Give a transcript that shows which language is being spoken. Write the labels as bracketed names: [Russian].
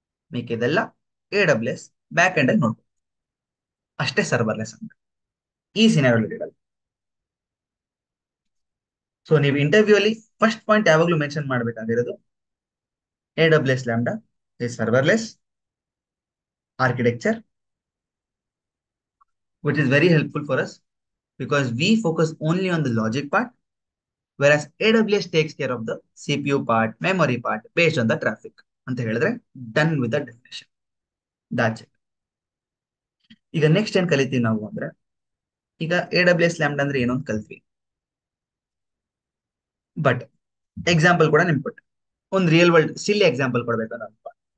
[Kannada] ಮಿಕ್ಕಿದೆಲ್ಲ AWS back end ಅಲ್ಲಿ ನೋಡ್ಬೇಕು. ಅಷ್ಟೇ ಸರ್ವರ್ಲೆಸ್ ಅಂತ ಈ ಸಿನಾರಿಯೋ. ಸೊ ನೀವು ಇಂಟರ್ವ್ಯೂ ಅಲ್ಲಿ ಫಸ್ಟ್ ಪಾಯಿಂಟ್ ಯಾವಾಗ್ಲೂ ಮೆನ್ಷನ್ ಮಾಡಬೇಕಾಗಿರೋದು AWS lambda [English] is serverless architecture which is very helpful for us because we focus only on the logic part, whereas AWS takes care of the CPU part, memory part based on the traffic. [Kannada] ಅಂತ ಹೇಳಿದ್ರೆ [English] Done with the definition. That's it. [Kannada] ಈಗ next ಏನ್ ಕಲಿತೀವಿ ನಾವು ಅಂದ್ರೆ, ಈಗ AWS lambda ಅಂದ್ರೆ ಏನೋ ಅಂತ ಕಲ್ತ್ವಿ. ಬಟ್ ಎಕ್ಸಾಂಪಲ್ ಕೂಡ ನಿಮ್ಗೆ ಕೊಟ್ಟೆ. ಒಂದು ರಿಯಲ್ ವರ್ಲ್ಡ್ ಸಿಲ್ಲಿ ಎಕ್ಸಾಂಪಲ್ ಕೊಡ್ಬೇಕಲ್ಲ.